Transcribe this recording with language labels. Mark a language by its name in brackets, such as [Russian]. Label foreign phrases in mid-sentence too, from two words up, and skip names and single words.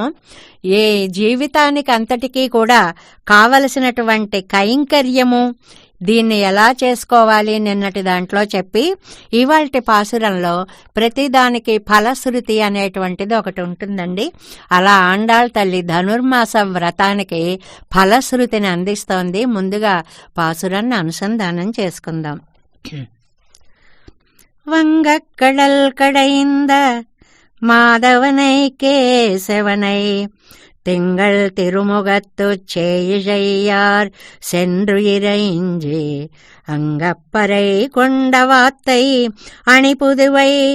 [Telugu] ఈ జీవితానికి అంతటికీ కూడా కావలసినటువంటి కైంకర్యము, దీన్ని ఎలా చేసుకోవాలి నిన్నటి దాంట్లో చెప్పి, ఇవాల్టి పాసురంలో ప్రతిదానికి ఫలశ్రుతి అనేటువంటిది ఒకటి ఉంటుందండి. అలా ఆండాళ్ తల్లి ధనుర్మాస వ్రతానికి ఫలశ్రుతిని అందిస్తోంది. ముందుగా పాసురాన్ని అనుసంధానం చేసుకుందాం. [Tamil] வங்கக்கடல் கடைந்த மாதவனை கேசவனை திங்கள் திருமுகத்துச் சேயிழையார் சென்று இறைஞ்சி அங்கப்பறை கொண்ட வாத்தை அணிபுதுவை